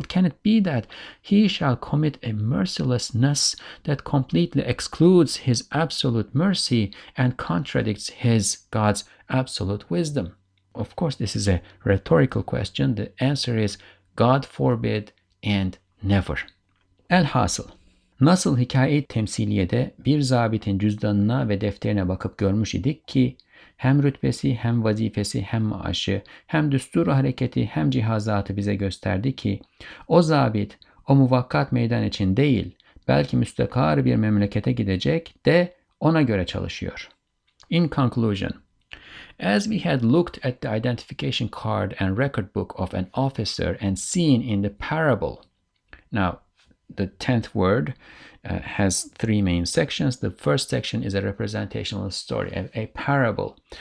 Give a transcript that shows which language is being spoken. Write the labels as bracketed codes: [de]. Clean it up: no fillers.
[en] Can it be that he shall commit a mercilessness that completely excludes his absolute mercy and contradicts God's absolute wisdom? Of course, this is a rhetorical question. The answer is God forbid and never. [tr] Elhasıl, nasıl hikaye-i temsiliyede bir zabitin cüzdanına ve defterine bakıp görmüş idik ki, hem rütbesi, hem vazifesi, hem maaşı, hem düsturu hareketi, hem cihazatı bize gösterdi ki, o zabit, o muvakkat meydan için değil, belki müstakar bir memlekete gidecek de ona göre çalışıyor. [en] In conclusion, as we had looked at the identification card and record book of an officer and seen in the parable, now the 10th word has three main sections. The first section is a representational story, a parable.